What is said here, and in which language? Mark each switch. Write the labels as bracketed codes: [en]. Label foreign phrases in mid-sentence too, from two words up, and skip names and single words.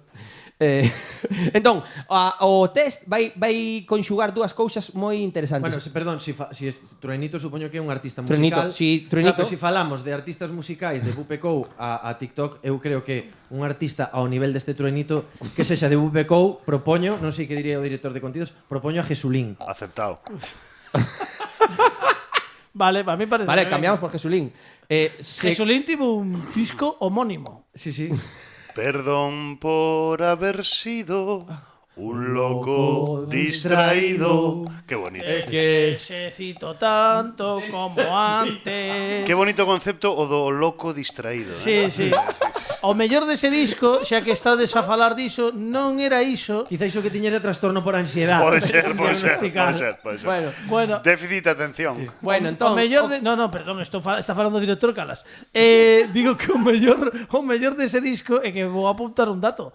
[gl] Entón, o test vai conxugar dúas cousas moi interesantes. Bueno, perdón, [es] si es [gl] Truenito supoño que é un artista Truenito, musical. [es] sí, Truenito. [gl] Claro, se falamos de artistas musicais de VPCO a TikTok, eu creo que un artista ao nivel deste Truenito que sexa de VPCO, propoño, non sei que diría o director de contidos, propoño a Jesulín. Aceptado. [es] Vale, a mí parece. [gl] Vale, cambiamos por Jesulín. Jesulín tivo un disco homónimo. [es] Sí. Perdón por haber sido un loco distraído. Qué bonito. Que se cito tanto como antes. [gl] Qué bonito concepto o do loco distraído. [es] Sí. [gl] O mellor dese disco, xa que estades a falar diso, non era iso. Quizá iso que tiñera trastorno por ansiedade. Pode ser. Bueno, déficit de atención. Bueno, entón, o mellor de... No, perdón, está falando o director Calas. Digo que o mellor dese disco é que vou apuntar un dato.